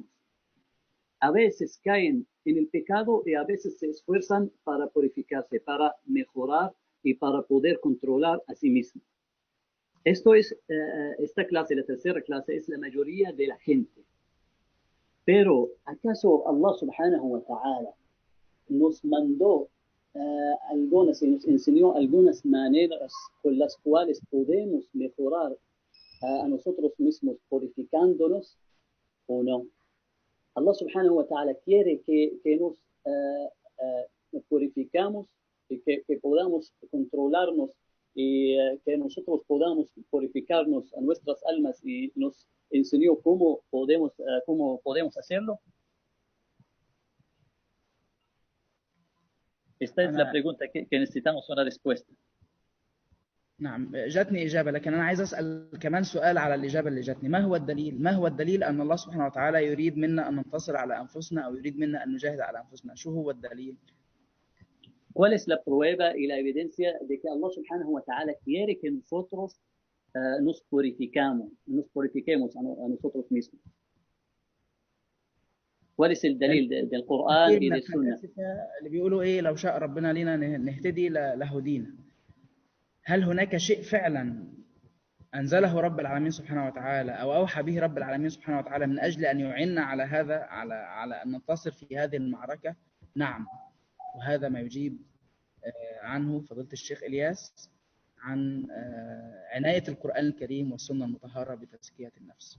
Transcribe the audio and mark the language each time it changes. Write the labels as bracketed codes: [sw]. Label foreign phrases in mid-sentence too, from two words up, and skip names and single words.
[es] A veces caen en el pecado y a veces se esfuerzan para purificarse, para mejorar y para poder controlar a sí mismos. Esta clase, la tercera clase, es la mayoría de la gente. Pero, ¿acaso Allah [ar] سبحانه وتعالى [es] nos mandó y nos enseñó algunas maneras con las cuales podemos mejorar a nosotros mismos purificándonos o no? Allah [ar] سبحانه وتعالى [es] quiere que nos purificamos y que podamos controlarnos y que nosotros podamos purificarnos a nuestras almas, y nos enseñó cómo podemos hacerlo. Esta es la pregunta que necesitamos una respuesta. [ar] نعم، جاتني إجابة، لكن أنا عايز أسأل كمان سؤال على الإجابة اللي جاتني. ما هو الدليل أن الله سبحانه وتعالى يريد منا أن ننتصر على أنفسنا أو يريد منا أن نجاهد على أنفسنا؟ شو هو الدليل؟ [es] ¿Cuál es la prueba y la evidencia de que Allah [ar] سبحانه وتعالى [es] quiere que nosotros nos purifiquemos a nosotros mismos? ¿Cuál es el dalil del Corán y del Sunnah? [ar] اللي بيقولوا إيه: لو شاء ربنا لنا نهتدي لهدينا. هل هناك شيء فعلا أنزله رب العالمين سبحانه وتعالى أو أوحى به رب العالمين سبحانه وتعالى من أجل أن يعيننا على هذا، على أن ننتصر في هذه المعركة؟ نعم، وهذا ما يجيب عنه فضيلة الشيخ إلياس عن عناية القرآن الكريم والسنة المطهرة بتزكية النفس.